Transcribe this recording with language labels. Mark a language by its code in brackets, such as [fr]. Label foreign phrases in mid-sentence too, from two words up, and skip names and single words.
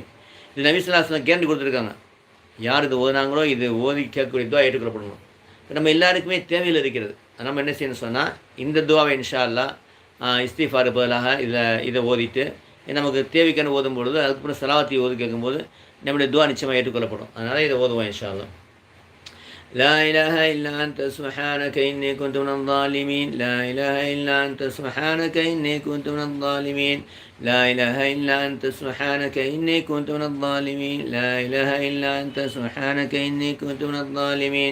[ta] இது நபி [ar] صلى الله عليه وسلم [ta] கேரண்டி கொடுத்துருக்காங்க. யார் இது ஓதுனாங்களோ இது ஓதி கேட்கக்கூடிய துவா ஏற்றுக்கொள்ளப்படணும். நம்ம எல்லாருக்குமே தேவையில் இருக்கிறது. நம்ம என்ன செய்யணும்னு சொன்னால் இந்த துவாவை [ar] إن شاء الله [ta] இஸ்திஃபார் பதிலாக இதை ஓதிட்டு நமக்கு தேவைக்கான ஓதும் பொழுது அதுக்கப்புறம் ஸலவாத்தை ஓதி கேட்கும்போது நம்முடைய துவா நிச்சயமாக ஏற்றுக்கொள்ளப்படும். அதனால் இதை ஓதுவோம் [ar] إن شاء الله. لا إله إلا أنت سبحانك إني كنت من الظالمين. لا إله إلا أنت سبحانك إني كنت من الظالمين. لا إله إلا أنت سبحانك إني كنت من الظالمين. لا إله إلا أنت سبحانك إني كنت من الظالمين.